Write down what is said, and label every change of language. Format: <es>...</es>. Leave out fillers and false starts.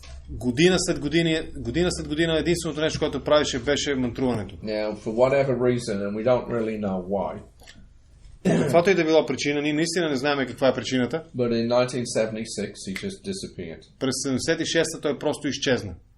<bg>Година след година единственото нещо, което правеше, беше мантруването.</bg> <en>Now, for whatever reason, and we don't really know why.</en> <bg>Каквато и да било причина, ние наистина не знаем каква е причината.</bg> <en>But in 1976, he just disappeared.</en> <bg>През 76-та той просто изчезна.</bg>